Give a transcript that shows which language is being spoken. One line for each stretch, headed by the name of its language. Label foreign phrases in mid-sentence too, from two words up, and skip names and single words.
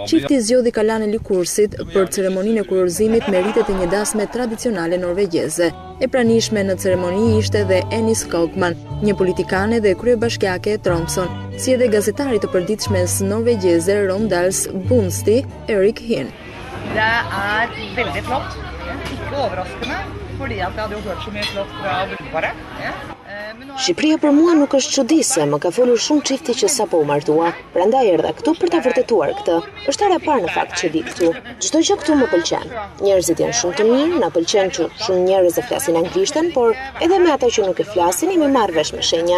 Albanian: Çifti zgjodhi kalan e likursit për ceremoninë e kurorzimit me rritet e një dasme tradicionale norvegjeze. E pranishme në ceremoni ishte dhe Eni Skogman, një politikane dhe kryebashkiake e Tromsø, si edhe gazetari të përditshmes norvegjeze Rondals Bunsti, Erik Hin.
Norwegian: Det veldig flott. Ikke overraskende, fordi at jeg hadde jo hørt så mye flott fra brudeparet.
Albanian: Shqipëria për mua nuk është çuditëse, më ka folur shumë çifti që sapo u martua. Prandaj erdha këtu për ta vërtetuar këtë. Është hera e parë në fakt që vi këtu. Çdo gjë këtu më pëlqen. Njerëzit janë shumë të mirë, na pëlqen që shumë njerëz e flasin anglishtën, por edhe me ata që nuk e flasin, jemi marrë vesh me shenja.